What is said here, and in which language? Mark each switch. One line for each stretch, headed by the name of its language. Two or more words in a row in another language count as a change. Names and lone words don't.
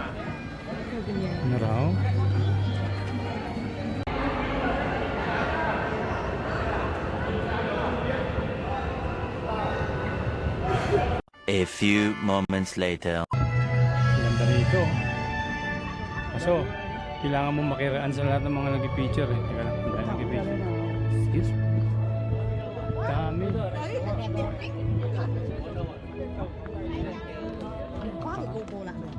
Filipino: Ano raw?
English: A few moments later.
Filipino: Ganda rito. Kaso, kailangan mo makiraan sa lahat ng mga nag-picture eh. Teka lang, ang dami nag-picture.
English: Excuse me. Dami.
Vietnamese: Có thì cô làm được.